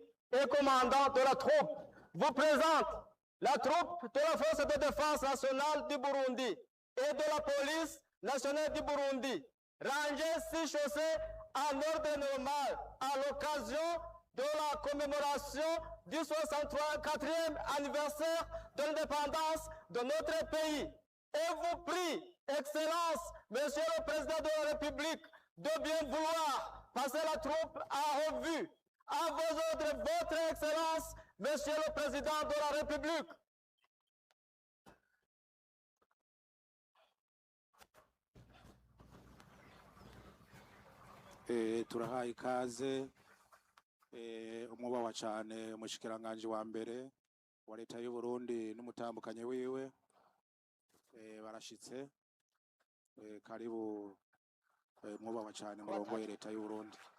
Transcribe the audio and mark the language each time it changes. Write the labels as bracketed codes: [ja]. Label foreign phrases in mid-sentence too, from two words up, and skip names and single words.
[fr] et commandant de la troupe, vous présente la troupe de la force de défense nationale du Burundi et de la police nationale du Burundi, rangée 6 chaussées en ordre normal à l'occasion de la commémoration du 64e anniversaire de l'indépendance de notre pays. Et vous prie, Excellence, Monsieur le Président de la République, de bien vouloir passer la troupe à revue. À vos ordres, Votre Excellence, Monsieur le Président de la République. [rn] Turahaye ikaze umwubaha cyane umushikiranganje wa mbere wa leta y'u Burundi n'umutambukanye wiwe barashitse karibu mwubaha cyane murongo leta y'u Burundi.